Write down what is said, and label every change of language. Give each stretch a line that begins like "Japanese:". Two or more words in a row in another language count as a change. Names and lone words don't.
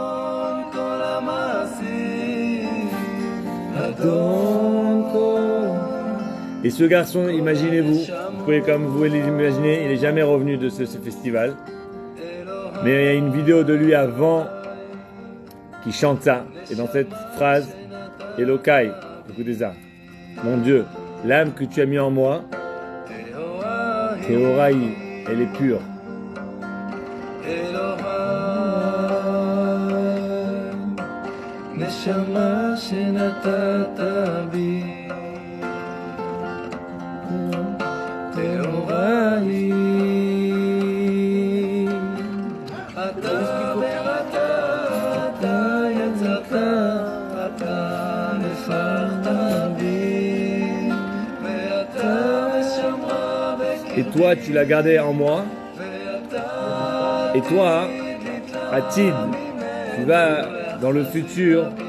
French: Et ce garçon, imaginez-vous, vous pouvez comme vous l'imaginer, il n'est jamais revenu de ce festival. Mais il y a une vidéo de lui avant qui chante ça. Et dans cette phrase, Elokai, écoutez ça. Mon Dieu, l'âme que tu as mis en moi, Théoraï, elle est pure.
Hebrew: נשמה שנתת בי טהורה היא אתה באת, אתה יצאת, אתה נפחת בי ואתה נשמה
French: Et toi, tu l'as gardé en moi. Et toi, Atid, tu vas dans le futur